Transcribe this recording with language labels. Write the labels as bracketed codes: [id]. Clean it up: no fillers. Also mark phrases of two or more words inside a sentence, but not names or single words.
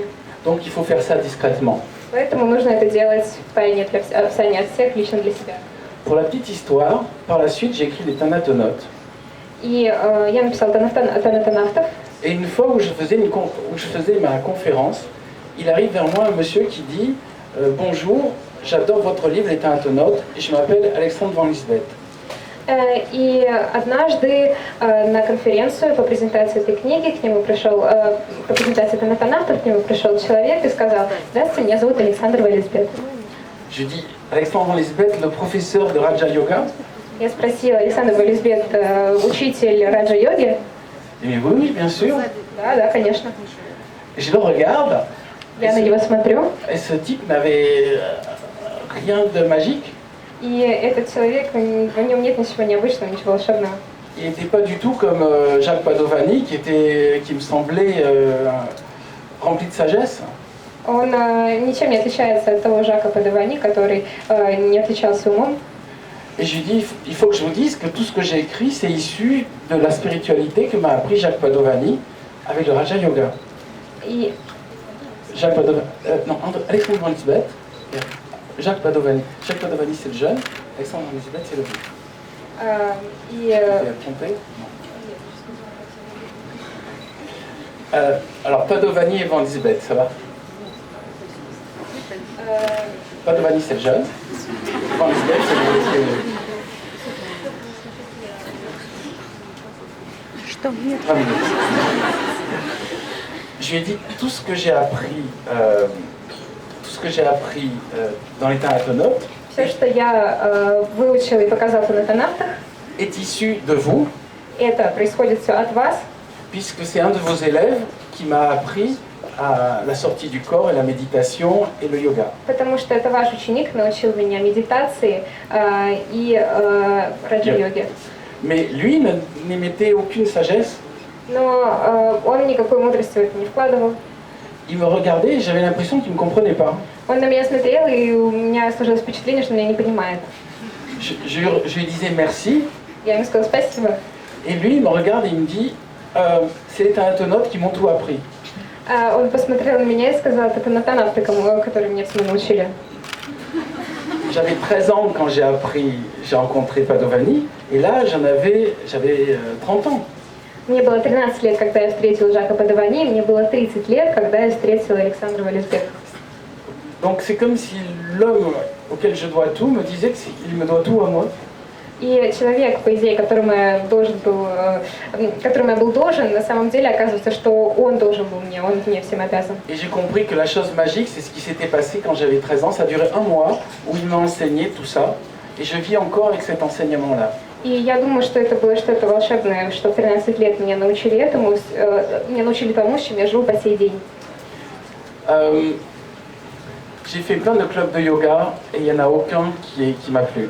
[fr] Donc il faut faire ça discrètement. [ru] Поэтому нужно это делать в тайне от всех, лично для себя. [fr] Pour la petite histoire, par la suite j'ai écrit les Thanatonautes. [ru] И я написала Танатонавтов. [fr] Et une fois où je faisais ma conférence, il arrive vers moi un monsieur qui dit bonjour, j'adore votre livre Les Thanatonautes et je m'appelle Alexandre Van Lisbeth. [ru] И однажды на конференцию по презентации этой книги к нему пришел, по презентации Танатонавтов к нему пришел человек и сказал: «Здравствуйте, меня зовут Александр Ван Лисбет». [fr] Je dis Alexandre Van Lisbeth, le professeur de Raja Yoga. [ru] Я спросила: Александр Ван Лисбет, учитель раджа-йоги? [fr] Il dit oui, bien sûr. [ru] Да, конечно. [fr] Et je le regarde. [ru] Я на него смотрю. [fr] Et ce type n'avait rien de magique. [ru] И этот человек, в нем нет ничего необычного, ничего волшебного. [fr] Il n'était pas du tout comme Jacques Padovani, qui me semblait rempli de sagesse. [ru] Он ничем не отличается от того Жака Падовани, который не отличался умом. [fr] Et je lui dis, il faut que je vous dise que tout ce que j'ai écrit, c'est issu de la spiritualité que m'a appris Jacques Padovani avec le Raja Yoga. [ru] И [fr] Jacques Padovani, Alexandre Van Lisbeth, Jacques Padovani. Jacques Padovani, c'est le jeune, Alexandre Van Lisbeth, c'est le vieux. [ru] И [fr] J'ai trompé? Non. Alors, Padovani et Van Lisbeth, ça va? Padovani, c'est le jeune. Van Lisbeth, c'est le vieux. [ru] Что нет? [fr] 20 minutes. Je lui ai dit tout ce que j'ai appris, dans l'état atonote [ru] Все, что я выучила и показала на тонавтах, [fr] est issu de vous, [ru] это происходит все от вас, [fr] puisque c'est un de vos élèves qui m'a appris à la sortie du corps et la méditation et le yoga. [ru] потому что это ваш ученик научил меня медитации и раджа-йоге. [fr] Mais lui n'émettait aucune sagesse. [ru] Но он никакой мудрости в это не вкладывал. [fr] Il me regardait et j'avais l'impression qu'il ne me comprenait pas. [ru] Он на меня смотрел, и у меня сложилось впечатление, что он меня не понимает. [fr] Je lui disais merci, [ru] Я ему сказала спасибо. [fr] et lui il me regarde et il me dit c'est les thanatonautes qui m'ont tout appris. [ru] Он посмотрел на меня и сказал, это натонавты, которые меня всему научили. [fr] J'avais 13 ans quand j'ai rencontré Padovani, et là j'avais 30 ans. [ru] Мне было 13 лет, когда я встретила Жака Падовани, мне было 30 лет, когда я встретила Александра Валисбека. [fr] Donc c'est comme si l'homme auquel je dois tout me disait qu'il me doit tout à moi. [ru] И человек, по идее, которому я был должен, на самом деле оказывается, что он должен был мне, он мне всем обязан. [fr] Et j'ai compris que la chose magique, c'est ce qui s'était passé quand j'avais 13 ans. Ça a duré un mois où il m'a enseigné tout ça, et je vis encore avec cet enseignement-là. [ru] И я думаю, что это было что-то волшебное, что в 13 лет меня научили этому, меня научили тому, с чем я живу по сей день. [fr] J'ai fait plein de clubs de yoga, et il n'y en a aucun qui m'a plu.